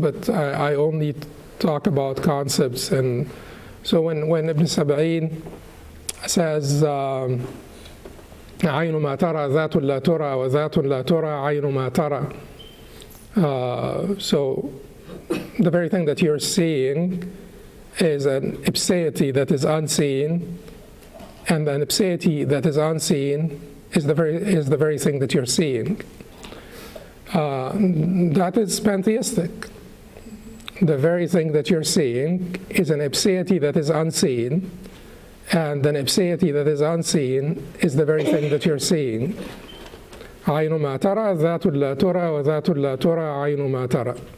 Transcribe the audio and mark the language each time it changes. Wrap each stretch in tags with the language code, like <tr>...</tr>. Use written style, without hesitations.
<en>But I only talk about concepts. And so when Ibn Sab'in says,</en> <ar>عين ما ترى ذات لا ترى وذات لا ترى عين ما ترى.</ar> <en>So the very thing that you're seeing is an ipseity that is unseen, and an ipseity that is unseen is the very thing that you're seeing. That is pantheistic. The very thing that you're seeing is an ipseity that is unseen, and an ipseity that is unseen is the very thing that you're seeing.</en> <ar>عين ما ترى ذات لا ترى وذات لا ترى عين ما ترى.</ar>